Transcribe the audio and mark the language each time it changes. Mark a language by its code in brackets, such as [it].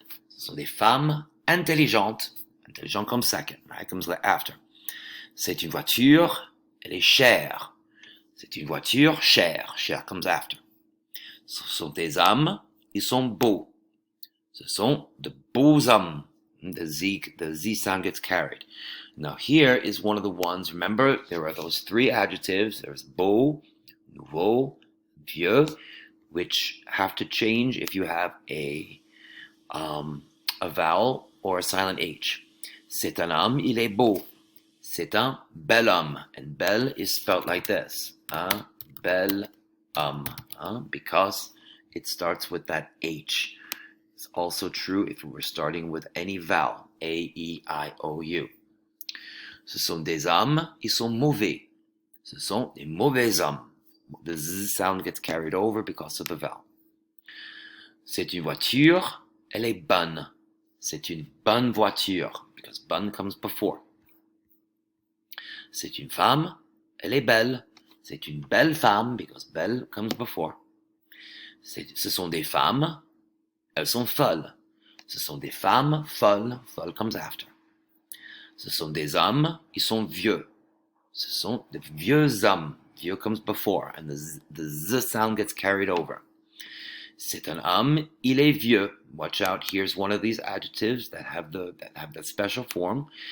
[fr] Ce sont des femmes intelligentes. [en] Intelligent comes second. Right? Comes after. [fr] C'est une voiture, elle est chère. C'est une voiture chère. [en] Chère comes after. [fr] Ce sont des hommes, ils sont beaux. Ce sont de beaux hommes. [en] The Z sound gets carried. Now here is one of the ones, remember, there are those three adjectives. There's beau, nouveau, vieux, which have to change if you have a vowel or a silent H. [fr] C'est un homme, il est beau. C'est un bel homme. [en] And bel is spelled like this. [fr] Un bel homme. [en] Because it starts with that H. It's also true if we were starting with any vowel. A, E, I, O, U. [fr] Ce sont des hommes, ils sont mauvais. Ce sont des mauvais hommes. [en] The Z sound gets carried over because of the vowel. [fr] C'est une voiture, elle est bonne. C'est une bonne voiture, [en] because bonne comes before. [fr] C'est une femme, elle est belle. C'est une belle femme, [en] because belle comes before. [fr] Ce sont des femmes, elles sont folles. Ce sont des femmes folles, [en] folle comes after. [fr] Ce sont des hommes, ils sont vieux. Ce sont des vieux hommes. [en] Vieux comes before, and the Z sound gets carried over. [fr] C'est un homme, il est vieux. [en] Watch out, here's one of these adjectives that have that special form.